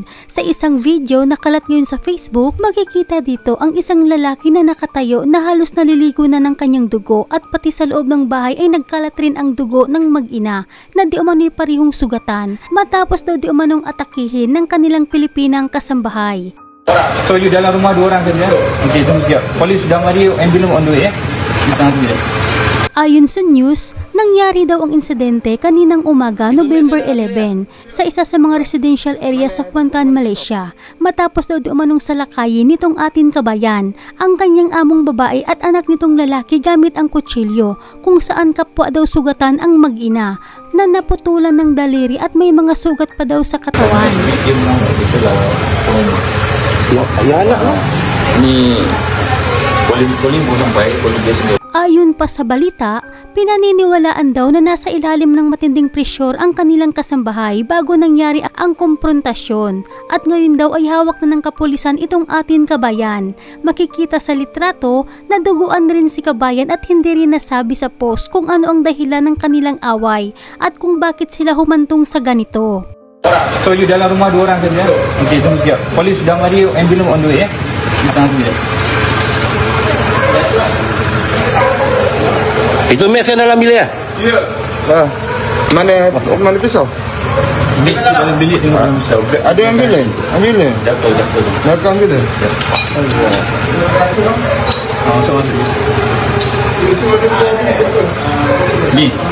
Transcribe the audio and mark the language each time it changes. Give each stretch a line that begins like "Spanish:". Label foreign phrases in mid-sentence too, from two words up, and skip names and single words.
Filipino: Sa isang video na kalat ngayon sa Facebook, makikita dito ang isang lalaki na nakatayo na halos naliligo na ng kanyang dugo at pati sa loob ng bahay ay nagkalat rin ang dugo ng mag-ina na di umano'y parihong sugatan matapos daw di umanong atakihin ng kanilang Pilipinang kasambahay.
English: So you
Malay: dalam rumah dua orang saja. Okey, tunggu sekejap. Polis sudah mari, ambulans
English: on the way.
Filipino: Ayon sa news, nangyari daw ang insidente kaninang umaga November 11 sa isa sa mga residential area sa Kuantan, Malaysia. Matapos daw di umanong salakayin nitong ating kabayan ang kanyang among babae at anak nitong lalaki gamit ang kutsilyo kung saan kapwa daw sugatan ang mag-ina na naputulan ng daliri at may mga sugat pa daw sa katawan.
Malay: Ni poling bukan baik, poling dia sendiri.
Filipino: Ayon pa sa balita, pinaniniwalaan daw na nasa ilalim ng matinding presyur ang kanilang kasambahay bago nangyari ang komprontasyon at ngayon daw ay hawak na ng kapulisan itong ating kabayan. Makikita sa litrato na duguan rin si kabayan at hindi rin nasabi sa post kung ano ang dahilan ng kanilang away at kung bakit sila humantong sa ganito.
English: So you
Malay: dalam rumah dua orang saja. Okey, tunggu sekejap. Polis sudah mari, ambulans
English: on the way.
Malay: Itu mek saya dalam bilik ya? Ya. Mana pisau? Bilik dalam bilik tengok dalam pisau. Ada ambulans? Ambulans? Jatuh. Nak ambulans? Masuk. Ni.